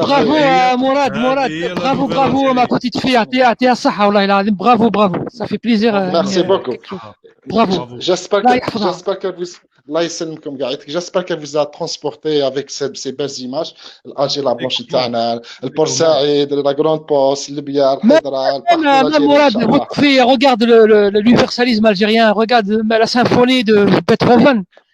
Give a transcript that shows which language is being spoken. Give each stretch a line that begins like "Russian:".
Arabic: برافو مراد برافو
French: ma petite fille
Arabic: يعطيها الصحة والله العظيم برافو
French: ça fait plaisir. Merci beaucoup. Bravo. J'espère que vous
Arabic: الله يسلمكم قاعدتك.
French: J'espère qu'elle vous a transporté avec ces belles images.
Arabic: الألجير لا بلانش تاعنا، البورسعيد، la grande poste، ليبيا، الحضرة،
French: regarde l'universalisme algérien, regarde la symphonie de Beethoven.